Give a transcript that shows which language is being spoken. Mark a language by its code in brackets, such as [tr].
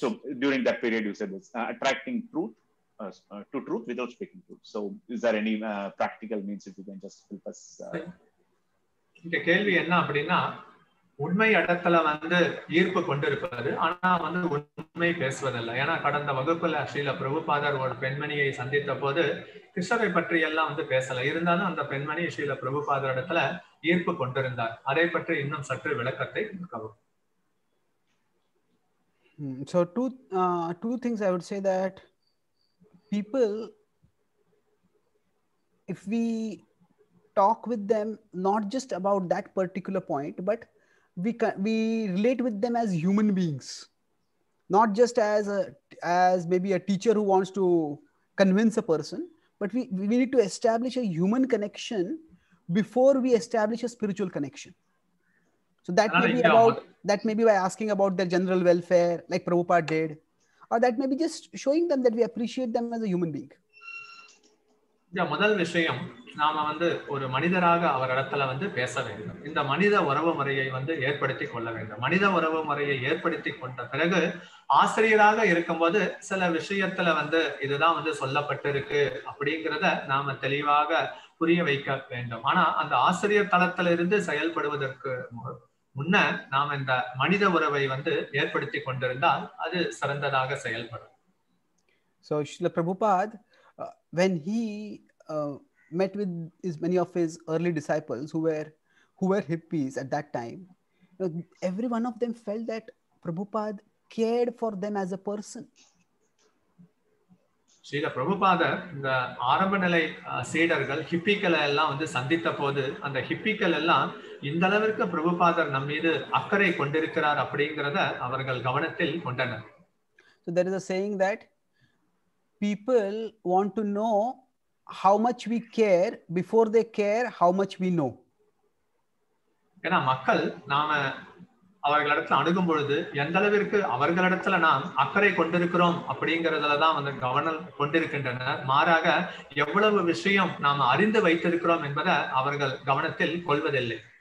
[en] So during that period, you said this attracting truth to truth without speaking truth. So is there any practical means if you can just help us? [ta] இந்த கேள்வி என்ன அப்படின்னா, உண்மை இடத்துல வந்து ஈர்ப்பு கொண்டிருப்பது, ஆனா வந்து உண்மை பேசுவதில்லை. ஏன்னா கடந்த வகுப்புல ஸ்ரீல பிரபுபாதர் ஒரு பெண்மணியை சந்தித்த போது கிருஷ்ணரை பற்றி எல்லாம் வந்து பேசல. இருந்தாலும் அந்த பெண்மணி ஸ்ரீல பிரபுபாதர் இடத்துல ஈர்ப்பு கொண்டிருந்தார். அதை பற்றி இன்னும் சற்று விளக்கத்தை கொடுக்கவும். [en] So two things I would say that people, if we talk with them not just about that particular point, but we relate with them as human beings, not just as maybe a teacher who wants to convince a person, but we need to establish a human connection before we establish a spiritual connection. So that may be by asking about their general welfare, like Prabhupada did, or that may be just showing them that we appreciate them as a human being. [ta] முதல் விஷயம், நாம வந்து ஒரு மனிதராக அவர் இடத்துல வந்து பேச வேண்டும். இந்த மனித உறவு முறையை வந்து ஏற்படுத்தி கொள்ள வேண்டும். மனித உறவு முறையை ஏற்படுத்தி கொண்ட பிறகு ஆசிரியராக இருக்கும்போது சில விஷயத்துல வந்து இதுதான் வந்து சொல்லப்பட்டிருக்கு அப்படிங்கிறத நாம தெளிவாக புரிய வைக்க வேண்டும். ஆனா அந்த ஆசிரியர் தளத்துல இருந்து செயல்படுவதற்கு முன்ன நாம இந்த மனித உறவை வந்து ஏற்படுத்தி கொண்டிருந்தால் அது சிறந்ததாக செயல்படும். [en] So Srila Prabhupada, when he met with many of his early disciples who were hippies at that time, every one of them felt that Prabhupada cared for them as a person. [ta] Srila பிரபுபாதர் இந்த ஆரம்ப நிலை சீடர்கள் ஹிப்பிக்களை எல்லாம் வந்து சந்தித்த போது அந்த ஹிப்பிக்கள் எல்லாம் இந்த அளவிற்கு பிரபுபாதர் நம் மீது அக்கறை கொண்டிருக்கிறார் அப்படிங்கிறத அவர்கள் கவனத்தில் கொண்டனர். [en] So there is a saying that people want to know how much we care before they care how much we know. [ta] ஏன்னா மக்கள் நாம அவர்களிடத்துல அணுகும் பொழுது எந்த அளவிற்கு அவர்களிடத்துல நாம் அக்கறை கொண்டிருக்கிறோம் அப்படிங்கறதுலதான் வந்து கவனம் கொண்டிருக்கின்றனர். மாறாக எவ்வளவு விஷயம் நாம் அறிந்து வைத்திருக்கிறோம் என்பதை அவர்கள் கவனத்தில் கொள்வதில்லை.